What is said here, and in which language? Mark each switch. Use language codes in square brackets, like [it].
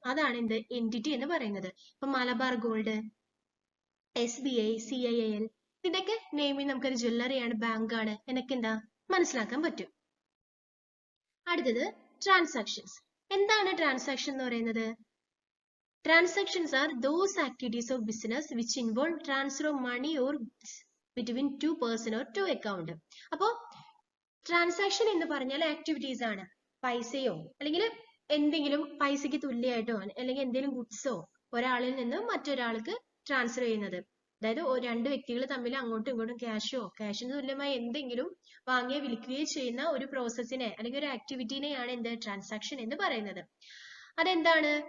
[ml] അതാണ് എന്ത് എൻറ്റിറ്റി എന്ന് പറയുന്നത്. ഇപ്പൊ മലബാർ ഗോൾഡ്, SBI, CIL, ഇതിന്റെയൊക്കെ നെയിമിൽ നമുക്കൊരു ജ്വല്ലറിയാണ്, ബാങ്കാണ് എന്നൊക്കെ എന്താ മനസ്സിലാക്കാൻ പറ്റും. അടുത്തത് ട്രാൻസാക്ഷൻസ്. എന്താണ് ട്രാൻസാക്ഷൻ എന്ന് പറയുന്നത്? [en] Transactions are those activities of business which involve transfer of money or goods between two person or two account. [ml] അപ്പോൾ ട്രാൻസാക്ഷൻ എന്ന് പറഞ്ഞാൽ ആക്ടിവിറ്റീസ് ആണ്. പൈസയോ അല്ലെങ്കിൽ എന്തെങ്കിലും പൈസയ്ക്ക് തുല്യമായിട്ടോ അല്ലെങ്കിൽ എന്തെങ്കിലും ഗുഡ്സോ ഒരാളിൽ നിന്ന് മറ്റൊരാൾക്ക് ട്രാൻസ്ഫർ ചെയ്യുന്നത്. അതായത് രണ്ട് വ്യക്തികൾ തമ്മിൽ അങ്ങോട്ടും ഇങ്ങോട്ടും ക്യാഷിന് തുല്യമായി എന്തെങ്കിലും വാങ്ങുകയോ വിൽക്കുകയോ ചെയ്യുന്ന ഒരു പ്രോസസ്സിനെ അല്ലെങ്കിൽ ഒരു ആക്ടിവിറ്റിനെയാണ് എന്ത് ട്രാൻസാക്ഷൻ എന്ന് പറയുന്നത്. അതെന്താണ്?